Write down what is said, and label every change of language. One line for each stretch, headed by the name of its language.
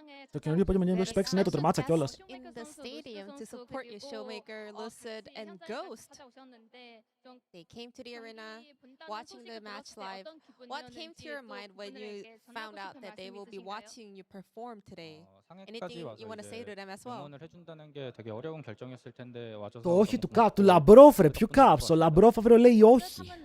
Greek: Το καινούριο Pokemon Game Specs είναι το τερμάτσα κιόλας.
English: In the stadium to support your showmaker, Lucid, and Ghost. They came to the arena, watching the match live. What came to your mind when you found out that they will be watching you perform today? Anything you want to say to them as well?
Korean: 응원을 해준다는 게 되게 어려운 결정이었을 텐데 와줘서
Greek: Το όχι του Λαμπρόφ, ρε, ποιο Caps. Ο Λαμπρόφ αύριο λέει όχι.